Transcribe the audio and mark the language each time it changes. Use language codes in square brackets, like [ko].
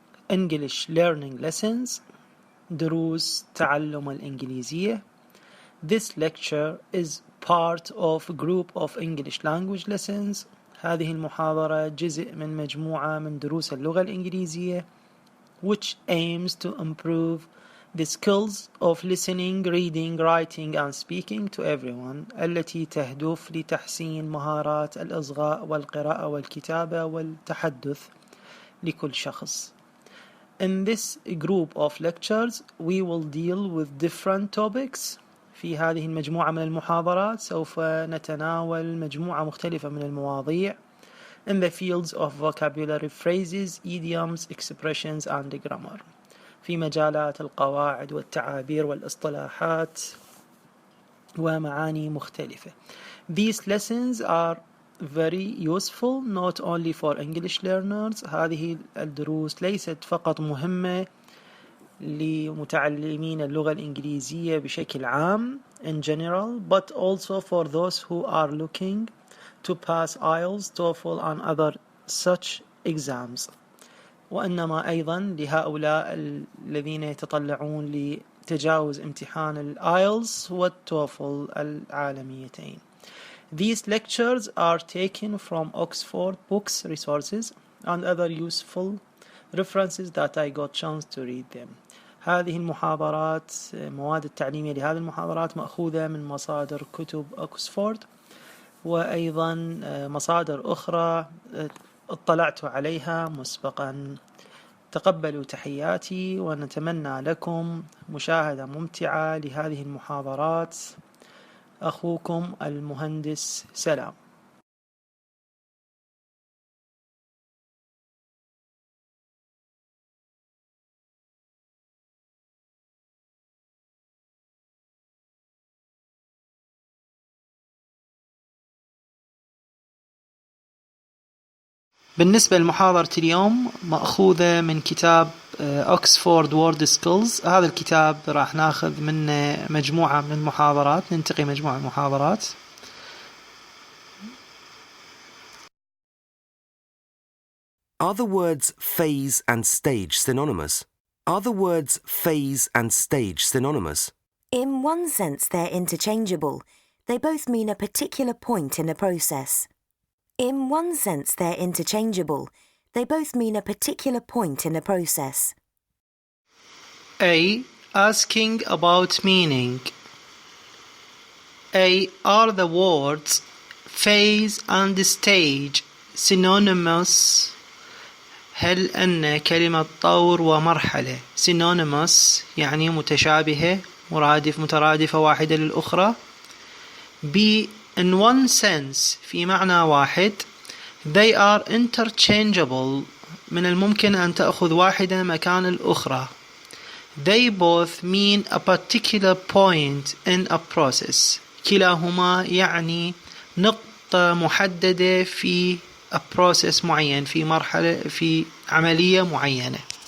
[en] English Learning Lessons، [ar] دروس تعلم الإنجليزية. [en] This lecture is part of a group of English language lessons. [ar] هذه المحاضرة جزء من مجموعة من دروس اللغة الإنجليزية [en] which aims to improve the skills of listening, reading, writing and speaking to everyone، [ar] التي تهدف لتحسين مهارات الإصغاء والقراءة والكتابة والتحدث لكل شخص. [en] In this group of lectures we will deal with different topics. [ar] في هذه المجموعة من المحاضرات سوف نتناول مجموعة مختلفة من المواضيع [en] in the fields of vocabulary, phrases, idioms, expressions and grammar، [ar] في مجالات القواعد والتعابير والاصطلاحات ومعاني مختلفة. [en] These lessons are very useful not only for English learners. [ar] هذه الدروس ليست فقط مهمة لمتعلمين اللغة الإنجليزية بشكل عام [en] in general, but also for those who are looking to pass IELTS, TOEFL and other such exams. [ar] وإنما أيضا لهؤلاء الذين يتطلعون لتجاوز امتحان الآيلتس والتوفل العالميتين. [en] These lectures are taken from Oxford Books Resources and other useful references that I got chance to read them. [ar] هذه المحاضرات، مواد التعليمية لهذه المحاضرات مأخوذة من مصادر كتب أكسفورد وأيضا مصادر أخرى اطلعت عليها مسبقا. تقبلوا تحياتي ونتمنى لكم مشاهدة ممتعة لهذه المحاضرات. أخوكم المهندس سلام. بالنسبة لمحاضرة اليوم مأخوذة من كتاب Oxford Word Skills. هذا الكتاب راح ناخذ منه مجموعة من المحاضرات، ننتقي مجموعة من المحاضرات. [en] Are the words phase and stage synonymous? Are the words phase and stage synonymous? In one sense, they're interchangeable. They both mean a particular point in a process. In one sense, they're interchangeable. They both mean a particular point in a process. A. Asking about meaning. A. Are the words phase and stage synonymous? [ar] هل أن كلمة طور ومرحلة synonymous يعني متشابهة مترادفة واحدة للأخرى؟ B. [en] In one sense [ar] في معنى واحد. [en] They are interchangeable [ar] من الممكن أن تأخذ واحدة مكان الأخرى. [en] They both mean a particular point in a process. [ar] كلاهما يعني نقطة محددة في a process معين، في مرحلة، في عملية معينة.